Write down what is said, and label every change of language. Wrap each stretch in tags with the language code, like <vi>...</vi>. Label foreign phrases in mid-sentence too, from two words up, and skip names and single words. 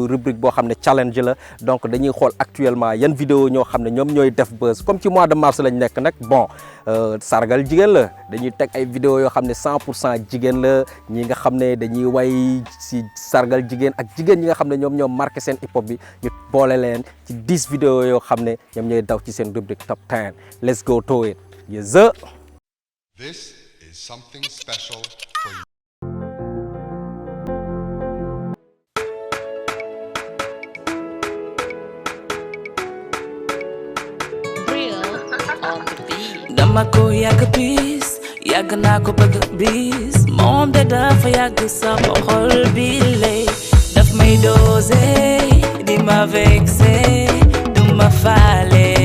<wo>rubrique boo xam ne challenge la donc dañuy xool actuellement yan vidéo ñoo xam ne ñoom ñooy def buzz comme ci</wo> <fr>mois de mars</fr> <wo>lañ nekk nag bon sargal jigéen la dañuy teg ay vidéo yoo xam ne 100% jigéen la ñi nga xam ne dañuy way si sargal jigéen ak jigéen ñi nga xam ne ñoom ñoo marqué seen hip hop bi ñu boole leen ci 10 vidéo yoo xam ne ñoom ñooy daw ci seen rubrique top 10</wo> <en>let's go to it This is something special for you.</en> <wo>dama ko yàgg bis yàgg naa ko bëgg bis moom de dafa yàgg sama xol bi lay daf may dosé di ma vexé du ma faale</wo>